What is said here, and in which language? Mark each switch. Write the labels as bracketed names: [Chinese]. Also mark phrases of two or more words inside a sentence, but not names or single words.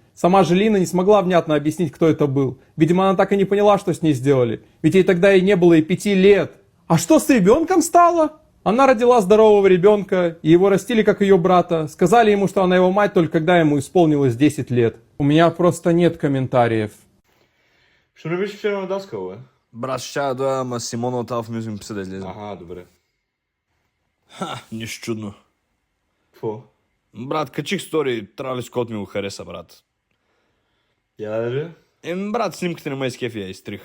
[Russian] Сама же Лина не смогла внятно объяснить, кто это был. Видимо, она так и не поняла, что с ней сделали. Ведь ей тогда и не было и 5 лет. А что с ребенком стало? Она родила здорового ребенка, и его растили как ее брата. Сказали ему, что она его мать, только когда ему исполнилось 10 лет. У меня просто нет комментариев. [Bulgarian] Що не беше вчера на Даскал, бе? Брат, ще да дойда, ама Симона от Alpha Music ми писа да излезем. Аха, добре. Ха, нищо чудно. Какво? Брат, качих стори, Травис Скот ми го хареса, брат. Я да видя? Брат, снимките на май скефи я изтрих.